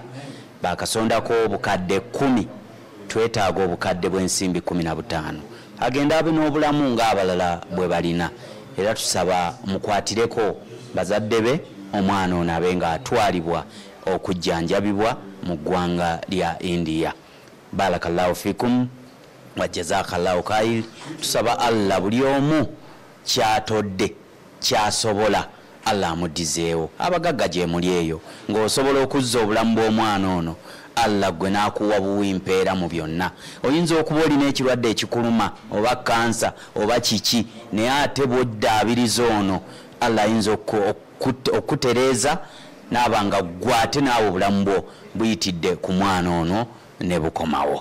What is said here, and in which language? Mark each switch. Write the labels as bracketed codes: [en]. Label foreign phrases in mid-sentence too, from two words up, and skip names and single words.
[lg] Bakasondako obukadde 10. Twetaaga obukadde bw'ensimbi 15. Agenda abe n'obulamu ng'abalala bwe balina. Era tusaba mukwatireko bazadde be omwana ono abe ng'atwalibwa okujjanjabibwa mu ggwanga lya India. [ar] بارك الله فيكم وجزاك الله خير. [lg] Tusaba Allah buli omu kyatodde kyasobola Allah amudizeewo. Abagagga gye muli eyo ng'osobola okuzza obulamu bw'omwana ono Allah gwe n'akuwa buwimpeera mu byonna. Oyinza okuba olina ekirwadde ekikuluma oba kansa oba kiki naye ate bw'oddaabiriza ono Allah ayinza okutereeza n'aba nga gwate naawe obulamu bwo buyitidde ku mwana ono ne bukomawo.